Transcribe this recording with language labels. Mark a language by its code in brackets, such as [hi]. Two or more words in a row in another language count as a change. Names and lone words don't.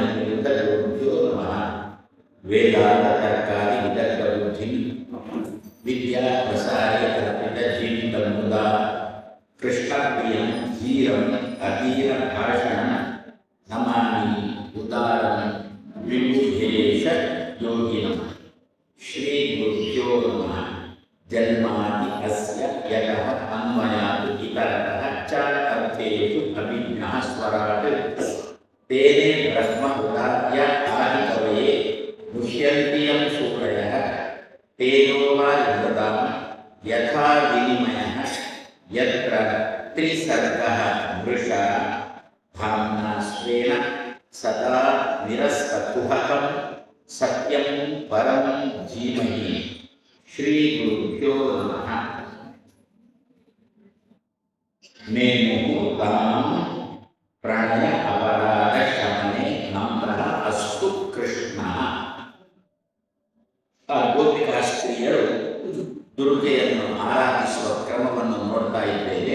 [sa] ತೀರ್ಥಗುರುಭ್ಯೋ ನಮಃ ವೇದಾಂತ ತರ್ಕಾರಿ ವಿತರ್ಕ ಬುದ್ಧಿ ವಿದ್ಯಾ ಪ್ರಸಾರ ಕಲ್ಪಿತ ಜೀವಿತ ಮುದಾ ಕೃಷ್ಣ ಪ್ರಿಯಂ ಧೀರಂ ಅಧೀರ ಭಾಷಣ ನಮಾಮಿ ಉದಾರಂ ವಿಬುಧೇಶ ಯೋಗಿನಂ ಶ್ರೀ ಗುರುಭ್ಯೋ ನಮಃ ಜನ್ಮಾದಿ ಅಸ್ಯ ಯತಃ ಅನ್ವಯಾತ್ ಇತರತಃ ಚ ಅರ್ಥೇಷು ಅಭಿಜ್ಞಃ ಸ್ವರಾಟ್ ತೇನೇ ಬ್ರಹ್ಮಹೃದಾಯ ಆದಿಕವಯೇ ಮುಹ್ಯಂತಿ ಯಂ ಸೂರಯಃ ತೇಜೋ ವಾಯುರ್ದದಾಮ ಯಥಾ ವಿನಿಮಯಃ ಯತ್ರ ತ್ರಿಸರ್ಗಃ ಮೃಷಾ ಧಾಮ್ನಾ ಸ್ವೇನ ಸದಾ ನಿರಸ್ತಕುಹಕಂ ಸತ್ಯಂ ಪರಂ ಧೀಮಹಿ ಶ್ರೀ ಗುರುಭ್ಯೋ ನಮಃ ಮೇನುತಾಂ ಪ್ರಣಯ ಅಪರಾಧ ಶಮನೆ ನಮ್ರಃ ಅಸ್ತು ಕೃಷ್ಣ. [kn] ಗೋಪಿಕಾಸ್ತ್ರೀಯರು ದುರ್ಗೆಯನ್ನು ಆರಾಧಿಸುವ ಕ್ರಮವನ್ನು ನೋಡ್ತಾ ಇದ್ದೇವೆ.